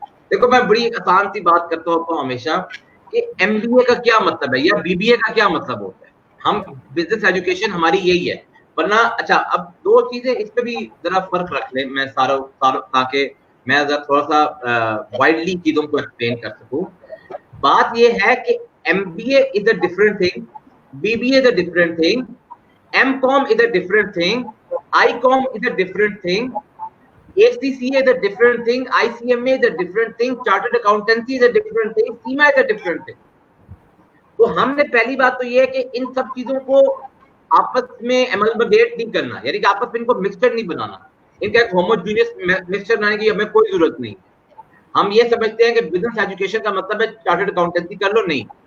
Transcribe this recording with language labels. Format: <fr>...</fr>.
<ur>دیکھو میں بڑی آسان سی بات کرتا ہوتا ہوں ہمیشہ کہ MBA کا کیا مطلب ہے یا BBA کا کیا مطلب ہوتا ہے. ہم بزنس ایجوکیشن ہماری یہی ہے, ورنہ اچھا اب دو چیزیں اس پہ بھی ذرا فرق رکھ لیں, میں سارا تاکہ میں تھوڑا سا وائڈلی چیزوں کو ایکسپلین کر سکوں. بات یہ ہے کہ</ur> <en>MBA is a different thing, BBA is a different thing, MCom is a different thing, ICOM is a different thing, ACCA is a different thing, ICMA is a different thing, Chartered Accountancy is a different thing, CIMA is a different thing.</en> <ur>تو ہم نے پہلی بات تو یہ ہے کہ ان سب چیزوں کو آپس میں ایملگمیٹ نہیں کرنا, یعنی کہ آپس میں ان کو مکسچر نہیں بنانا, ان کا ایک ہوموجینس مکسچر بنانے کی ہمیں کوئی ضرورت نہیں. ہم یہ سمجھتے ہیں کہ بزنس ایجوکیشن کا مطلب ہے چارٹرڈ اکاؤنٹنسی کر لو, نہیں.</ur>